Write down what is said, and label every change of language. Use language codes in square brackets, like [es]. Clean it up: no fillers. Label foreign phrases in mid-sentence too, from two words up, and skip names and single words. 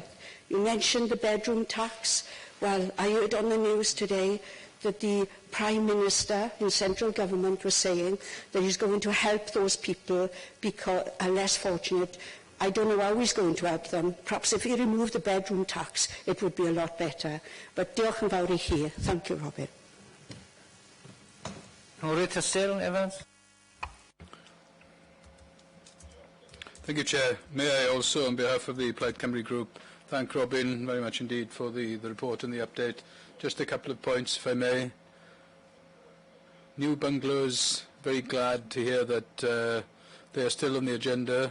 [en] You mentioned the bedroom tax. Well, I heard on the news today that the Prime Minister in central government was saying that he's going to help those people because are less fortunate. I don't know how he's going to help them. Perhaps if he removed the bedroom tax, it would be a lot better. [cy] But diolch yn fawr I chi. [en] Thank you, Robin. Evans. Thank you, Chair. May I also, on behalf of the Plaid Cymru Group, thank Robin very much indeed for the report and the update. Just a couple of points, if I may. New bungalows, very glad to hear that they are still on the agenda.